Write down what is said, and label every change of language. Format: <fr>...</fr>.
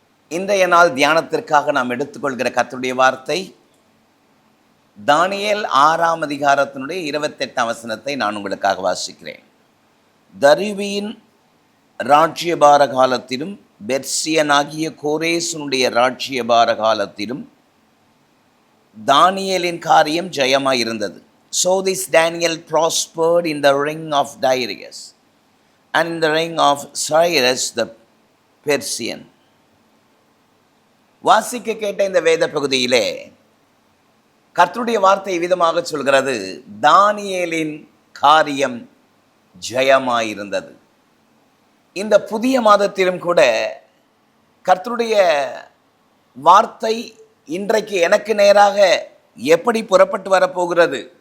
<ta>இன்றைய நாள் தியானத்திற்காக நாம் எடுத்துக்கொள்கிற கர்த்தருடைய வார்த்தை தானியேல் 6ஆம் அதிகாரத்தினுடைய 28ஆம் வசனத்தை நான் உங்களுக்காக வாசிக்கிறேன். தரியுவின் ராஜ்யபார காலத்திலும் பெர்சியனாகிய கோரேசனுடைய ராஜ்யபார காலத்திலும் தானியேலின் காரியம் ஜெயமாயிருந்தது.</ta> <en>So this Daniel prospered in the reign of Darius and in the reign of Cyrus the Persian.</en> <ta>வாசிக்க கேட்ட இந்த வேத பகுதியிலே கர்த்தருடைய வார்த்தை விதமாக சொல்கிறது, தானியேலின் காரியம் ஜெயமாயிருந்தது. இந்த புதிய மாதத்திலும் கூட கர்த்தருடைய வார்த்தை இன்றைக்கு எனக்கு நேராக எப்படி புறப்பட்டு வரப்போகிறது?</ta>